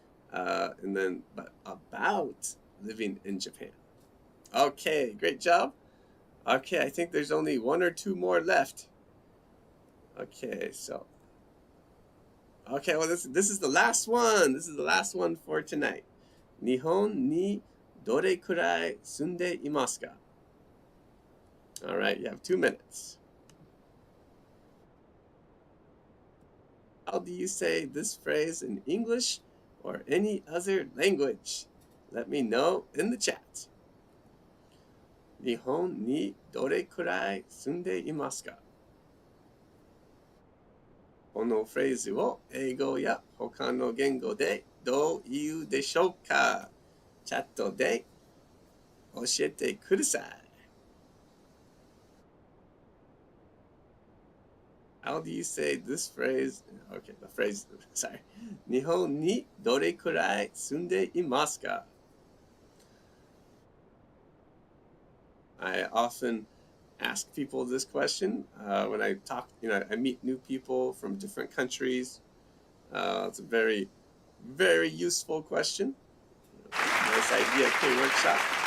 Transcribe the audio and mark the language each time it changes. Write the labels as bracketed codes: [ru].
[en] And then, but about living in Japan. Okay, great job. Okay, I think there's only one or two more left. Okay, so. Okay, well, this is the last one. This is the last one for tonight. [ja] 日本にどれくらい住んでいますか? [en] All right, you have 2 minutes. How do you say this phrase in English or any other language? Let me know in the chat. [ja] 日本にどれくらい住んでいますか? このフレーズを英語や他の言語でどう言うでしょうか? チャットで教えてください。 [en] How do you say this phrase? Okay, the phrase, sorry. [ja] 日本にどれくらい住んでいますか? [en] I often ask people this question when I talk, I meet new people from different countries. It's a very Very useful question. Nice idea, K-Workshop.